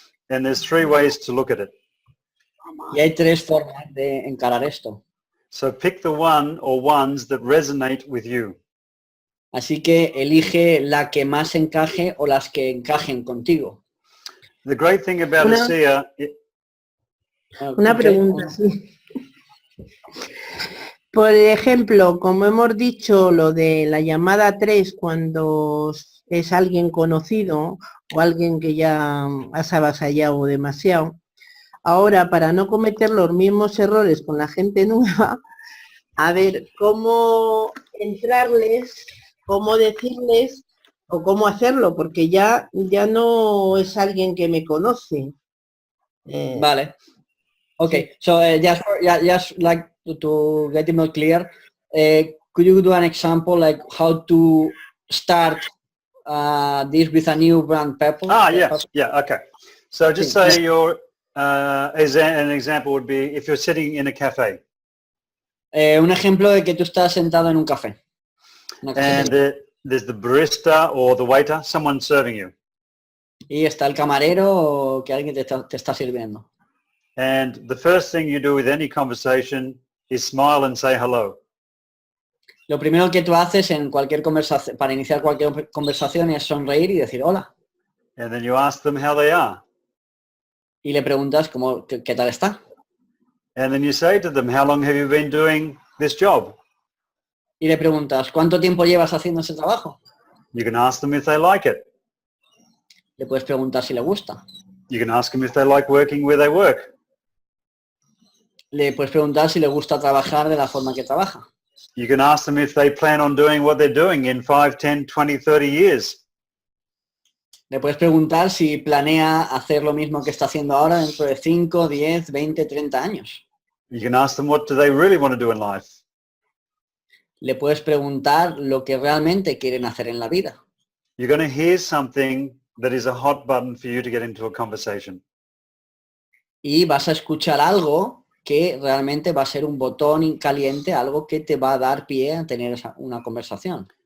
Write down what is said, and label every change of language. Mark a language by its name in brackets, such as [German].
[English] And there's 3 ways to look at it. [Spanish] Y hay 3 formas de encarar esto. [English] So pick the one or ones that resonate with you. [Spanish] Así que elige la que más encaje o las que encajen contigo. [English] The great thing about ASEA... [Spanish] Una pregunta, sí. Por ejemplo, como hemos dicho, lo de la llamada 3 cuando es alguien conocido o alguien que ya has avasallado demasiado, ahora para no cometer los mismos errores con la gente nueva, a ver cómo entrarles, cómo decirles o cómo hacerlo, porque ya no es alguien que me conoce. Vale. [English] Okay, so just like to get it more clear, could you do an example like how to start this with a new brand people? Yeah, okay. So just say your, as an example would be if you're sitting in a cafe. [Spanish] Un ejemplo de que tú estás sentado en un café. [English] And there's the barista or the waiter, someone serving you. [Spanish] Y está el camarero o que alguien te está sirviendo. [English] And the first thing you do with any conversation is smile and say hello. [Spanish] Lo primero que tú haces en cualquier conversación, para iniciar cualquier conversación, es sonreír y decir hola. [English] And then you ask them how they are. [Spanish] Y le preguntas qué tal está. [English] And then you say to them, how long have you been doing this job? [Spanish] Y le preguntas, ¿cuánto tiempo llevas haciendo ese trabajo? [English] You can ask them if they like it. [Spanish] Le puedes preguntar si le gusta. [English] You can ask them if they like working where they work. [Spanish] Le puedes preguntar si le gusta trabajar de la forma que trabaja. [English] You can ask them if they plan on doing what they're doing in 5, 10, 20, 30 years. [Spanish] Le puedes preguntar si planea hacer lo mismo que está haciendo ahora dentro de 5, 10, 20, 30 años. [English] You can ask them what do they really want to do in life. [Spanish] Le puedes preguntar lo que realmente quieren hacer en la vida. [English] You're going to hear something that is a hot button for you to get into a conversation. [Spanish] Y vas a escuchar algo que realmente va a ser un botón caliente, algo que te va a dar pie a tener una conversación.